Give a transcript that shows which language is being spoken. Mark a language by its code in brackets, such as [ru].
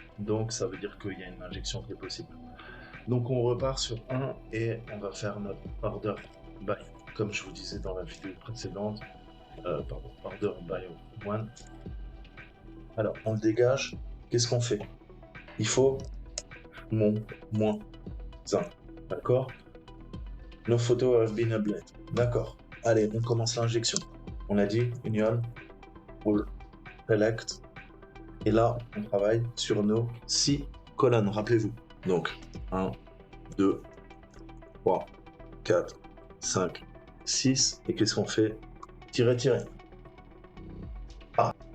[fr] Donc ça veut dire qu'il y a une injection qui est possible. Donc on repart sur 1 et on va faire notre order by, comme je vous disais dans la vidéo précédente, order by 1. Alors on le dégage, qu'est-ce qu'on fait? Il faut mon moins 1, d'accord? [en] No photo have been uploaded, d'accord. [fr] Allez, on commence l'injection. On a dit union, all, select, et là on travaille sur nos 6 colonnes, rappelez-vous. Donc 1, 2, 3, 4, 5, 6. Et qu'est-ce qu'on fait? Tirer, tirer. Ah.